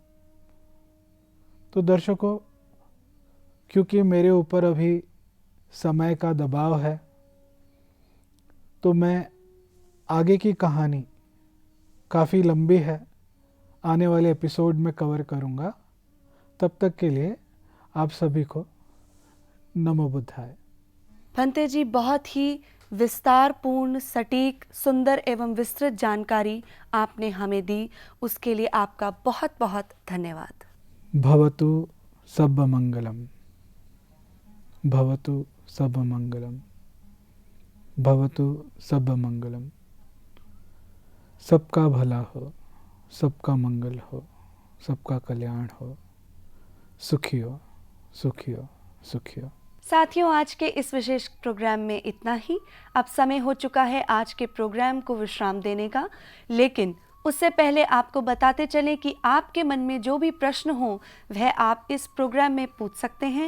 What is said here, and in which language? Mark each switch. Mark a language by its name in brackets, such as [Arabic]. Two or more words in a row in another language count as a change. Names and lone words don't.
[Hindi] तो दर्शकों, क्योंकि मेरे ऊपर अभी समय का दबाव है, तो मैं आगे की कहानी काफ़ी लंबी है, आने वाले एपिसोड में कवर करूँगा। तब तक के लिए आप सभी को [Pali] नमो बुद्धाय। [Hindi] भंते जी, बहुत ही विस्तारपूर्ण, सटीक, सुंदर एवं विस्तृत जानकारी आपने हमें दी, उसके लिए आपका बहुत बहुत धन्यवाद। [Pali] भवतु सब मंगलम, भवतु सब मंगलम, भवतु सब मंगलम। [Hindi] सबका भला हो, सबका मंगल हो, सबका कल्याण हो, सुखी हो, सुखी हो, सुखी हो। साथियों, आज के इस विशेष प्रोग्राम में इतना ही। अब समय हो चुका है आज के प्रोग्राम को विश्राम देने का, लेकिन उससे पहले आपको बताते चलें कि आपके मन में जो भी प्रश्न हो वह आप इस प्रोग्राम में पूछ सकते हैं।